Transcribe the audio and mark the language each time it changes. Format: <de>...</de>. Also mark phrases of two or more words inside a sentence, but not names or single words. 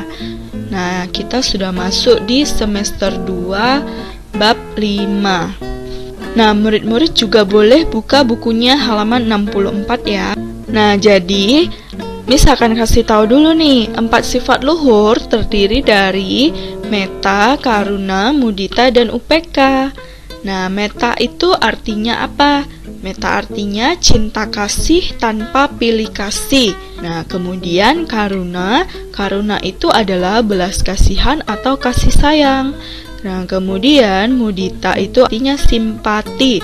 <id>Nah, kita sudah masuk di semester 2 bab 5. Nah, murid-murid juga boleh buka bukunya halaman 64 ya. Nah, jadi Miss akan kasih tahu dulu nih, 4 sifat luhur terdiri dari metta, karuna, mudita, dan upeka. Nah, metta itu artinya apa? Metta artinya cinta kasih tanpa pilih kasih. Nah, kemudian karuna itu adalah belas kasihan atau kasih sayang. Nah, kemudian mudita itu artinya simpati.</id>